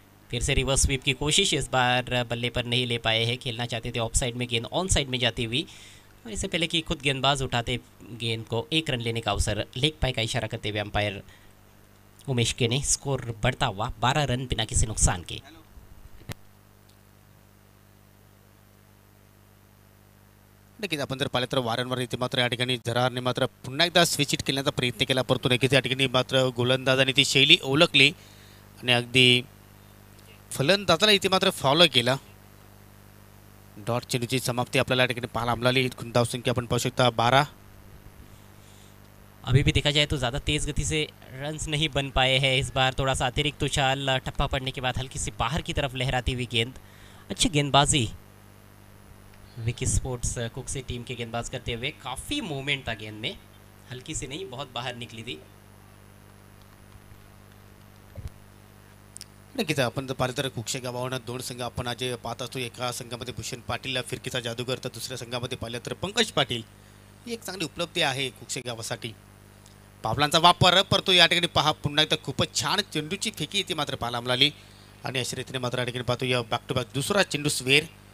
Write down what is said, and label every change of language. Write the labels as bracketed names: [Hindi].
[Hindi] फिर से reverse sweep की कोशिश इस बार बल्ले पर नहीं ले पाए हैं। खेलना चाहते थे ऑफ साइड में, गेंद ऑन साइड में जाती हुई, और इससे पहले कि खुद गेंदबाज उठाते गेंद को 1 रन लेने का अवसर, लेग पाई का इशारा करते हुए अंपायर उमेश के ने स्कोर बढ़ता हुआ 12 रन बिना किसी नुकसान के। [Marathi] नक्कीच आपण जर पाहिलं तर वारंवार इथे मात्र या ठिकाणी झरारने मात्र पुन्हा एकदा स्विच हिट खेळण्याचा प्रयत्न केला, परंतु नक्कीच या ठिकाणी मात्र गोलंदाजाने ती शैली ओळखली आणि अगदी फलंदाजाला इथे मात्र फॉलो केला। डॉट चेंडूची समाप्ती आपल्याला या ठिकाणी पाहायला मिळाली। धाव संख्या आपण पाहू शकता 12। [Hindi] अभी भी देखा जाए तो ज़्यादा तेज़ गति से रन्स नहीं बन पाए हैं इस बार। थोड़ा सा अतिरिक्त उछाल, टप्पा पड़ने के बाद हल्की सी बाहर की तरफ लहराती हुई गेंद। अच्छी गेंदबाजी विकी स्पोर्ट्स कुक्सी टीम के गेंदबाज करते हुए। काफ़ी मूवमेंट था गेंद में, हल्की सी नहीं, बहुत बाहर निकली थी। [Marathi] नक्कीच आपण जर पाहिलं तर कुक्षे गावावरून 2 संघ आपण आज पाहत असतो। एका संघामध्ये भूषण पाटील फिरकीचा जादूगर, तर दुसऱ्या संघामध्ये पाहिलं तर पंकज पाटील। ही एक चांगली उपलब्धी आहे कुक्षे गावासाठी। पावलांचा वापर, परंतु या ठिकाणी पहा पुन्हा एकदा खूपच छान चेंडूची फेकी इथे मात्र पाहायला मिळाली आणि अशा रीतीने मात्र या ठिकाणी पाहतो या बॅक टू बॅक दुसरा चेंडू स्वेर।